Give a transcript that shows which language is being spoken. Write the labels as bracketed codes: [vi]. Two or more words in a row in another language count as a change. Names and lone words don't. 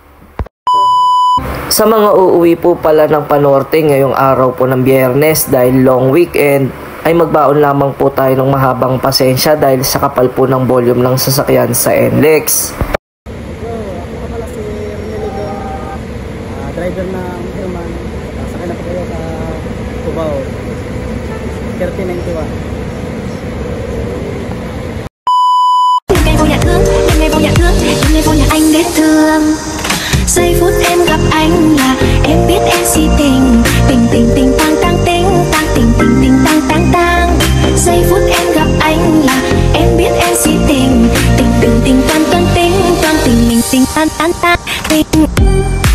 [tl] Sa mga uuwi po pala ng Panorte ngayong araw po ng Biyernes dahil [en] long weekend, [tl] ay magbaon lamang po tayo ng mahabang pasensya dahil sa kapal po ng volume ng sasakyan sa NLEX. Driver na Herman, sakay na po kayo sa Cubao 3091. [vi] Anh biết thương giây phút em gặp anh là em biết em si tình tình tình tình tang tang tình tang tình tình tình tang tang tang giây phút em gặp anh là em biết em si tình tình tình tình tan tan tình tan tình mình tình tan tan tan tình.